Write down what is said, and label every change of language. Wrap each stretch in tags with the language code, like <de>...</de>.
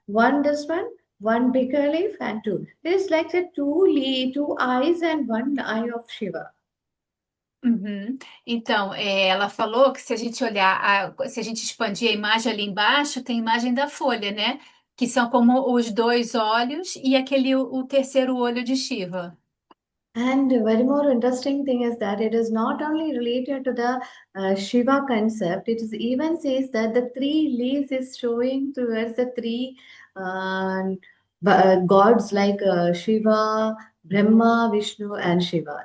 <en>one this one bigger leaf and two. There's like the two eyes and one eye of Shiva. uhum.</en> <pt>Então, ela falou que se a gente olhar, se a gente expandir a imagem ali embaixo, tem a imagem da folha, né? Que são como os dois olhos e o terceiro olho de Shiva.</pt> <en>And very more interesting thing is that it is not only related to the Shiva concept, it is even says that the three leaves is showing towards the three uh, gods like Shiva, Brahma, Vishnu, and Shiva.</en>